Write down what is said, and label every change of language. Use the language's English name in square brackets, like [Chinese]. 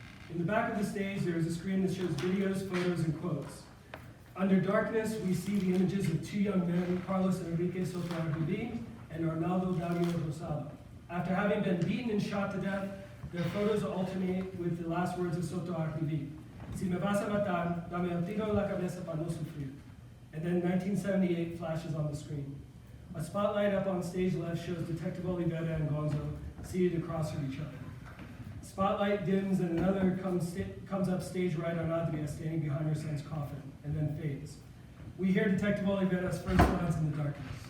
[English] In the back of the stage, there is a screen that shows videos, photos, and quotes. Under darkness, we see the images of two young men, Carlos Enrique Soto Arjubi and Arnaldo Daniel Rosado. After having been beaten and shot to death, their photos alternate with the last words of Soto Arjubi. [Spanish] Si me vas a matar, dame el tiro en la cabeza para no sufrir. [English] And then 1978 flashes on the screen. A spotlight up on stage left shows Detective Olivera and Gonzo seated across from each other. Spotlight dims and another comes up stage right on Adria standing behind her son's coffin, and then fades. We hear Detective Olivera's first lines in the darkness.